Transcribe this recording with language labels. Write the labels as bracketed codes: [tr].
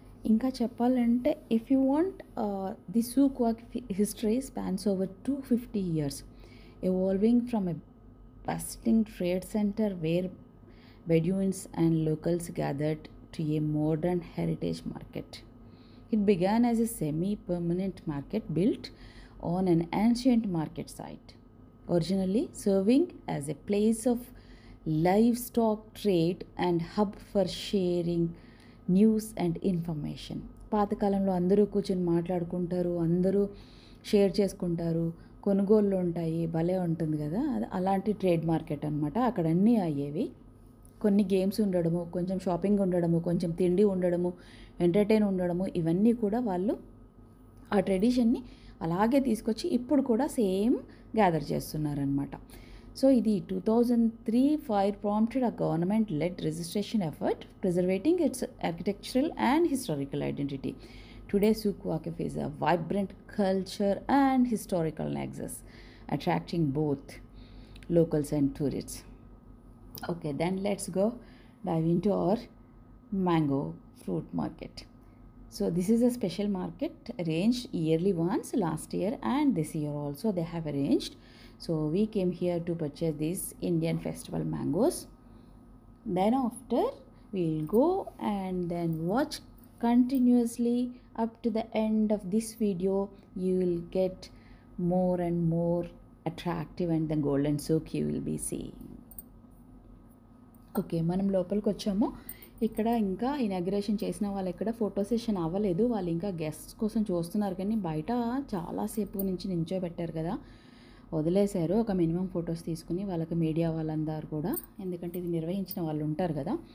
[te] ఇంకా చెప్పాలంటే, [en] If you want, the Souk Waqif history spans over 250 years, evolving from a bustling trade center where Bedouins and locals gathered to a modern heritage market. It began as a semi-permanent market built on an ancient market site, originally serving as a place of livestock trade and hub for sharing news and information. [te] పాతకాలంలో అందరూ కూర్చొని మాట్లాడుకుంటారు, అందరూ share చేసుకుంటారు, కొనుగోళ్ళు ఉంటాయి, భలే ఉంటుంది కదా. అది అలాంటి ట్రేడ్ మార్కెట్ అనమాట. అక్కడ అన్నీ అయ్యేవి. కొన్ని గేమ్స్ ఉండడము, కొంచెం షాపింగ్ ఉండడము, కొంచెం తిండి ఉండడము, ఎంటర్టైన్ ఉండడము, ఇవన్నీ కూడా వాళ్ళు ఆ ట్రెడిషన్ని అలాగే తీసుకొచ్చి ఇప్పుడు కూడా సేమ్ గ్యాదర్ చేస్తున్నారనమాట. [en] So ఇది 2003 fire prompted a government-led registration effort, preserving its architectural and historical identity. Today, Souk Waqif is a vibrant culture and historical nexus, attracting both locals and tourists. Okay, then let's go dive into our mango fruit market. So this is a special market arranged yearly once, last year and this year also they have arranged. So we came here to purchase these Indian festival mangoes. Then after we'll go and then watch continuously up to the end of this video. You will get more and more attractive and the golden souk you will be seeing. [te] Okay, మనం లోపలికి వచ్చాము. ఇక్కడ ఇంకా inauguration చేసిన వాళ్ళు ఇక్కడ photo session అవ్వలేదు. వాళ్ళు ఇంకా గెస్ట్స్ కోసం చూస్తున్నారు. కానీ బయట చాలాసేపు నుంచి నించోబెట్టారు కదా, వదిలేశారు. ఒక మినిమం ఫొటోస్ తీసుకుని వాళ్ళకి మీడియా వాళ్ళందరూ కూడా, ఎందుకంటే ఇది నిర్వహించిన వాళ్ళు ఉంటారు కదా.